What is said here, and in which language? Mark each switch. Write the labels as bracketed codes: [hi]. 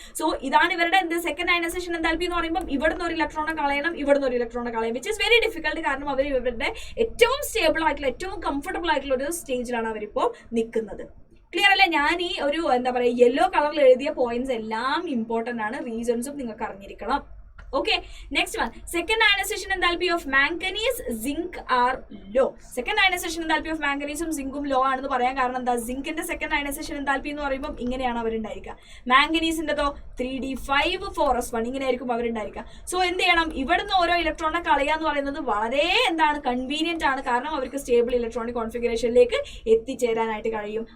[ml] So ഇതാണ് ഇവരുടെ എന്ത് സെക്കൻഡ് അയണൈസേഷൻ എന്താൽപ്പി എന്ന് പറയുമ്പോൾ ഇവിടുന്ന് ഒരു ഇലക്ട്രോണെ കളയണം, ഇവിടുന്ന് ഒരു ഇലക്ട്രോണെ കളയണം, [en] Which is very difficult. [ml] കാരണം അവർ ഇവരുടെ ഏറ്റവും സ്റ്റേബിൾ ആയിട്ടുള്ള, ഏറ്റവും കംഫർട്ടബിൾ ആയിട്ടുള്ള ഒരു സ്റ്റേജിലാണ് അവരിപ്പോൾ നിൽക്കുന്നത്. ക്ലിയർ അല്ലേ? ഞാൻ ഈ ഒരു എന്താ പറയുക യെല്ലോ കളറിൽ എഴുതിയ പോയിന്റ്സ് എല്ലാം ഇമ്പോർട്ടന്റ് ആണ്, റീസൺസും നിങ്ങൾക്ക് അറിഞ്ഞിരിക്കണം. [en] Okay, next one, second ionization enthalpy of manganese zinc are low. Second ionization enthalpy of manganese [ml] ഉം zinc ഉം low ആണെന്ന് പറയാൻ കാരണം എന്താ, സിങ്കിന്റെ സെക്കൻഡ് അയണൈസേഷൻ enthalpy എന്ന് പറയുമ്പോൾ ഇങ്ങനെയാണ് അവരുണ്ടായിരിക്കുക. മാംഗനീസിന്റെതോ 3d5 ഇങ്ങനെയായിരിക്കും അവരുണ്ടായിരിക്കുക. സോ എന്ത് ചെയ്യണം, ഇവിടുന്ന് ഓരോ ഇലക്ട്രോണിനെ കളയാന്ന് പറയുന്നത് വളരെ എന്താണ്, കൺവീനിയന്റ് ആണ്. കാരണം അവർക്ക് സ്റ്റേബിൾ ഇലക്ട്രോണിക് കോൺഫിഗറേഷനിലേക്ക് എത്തിച്ചേരാനായിട്ട് കഴിയും.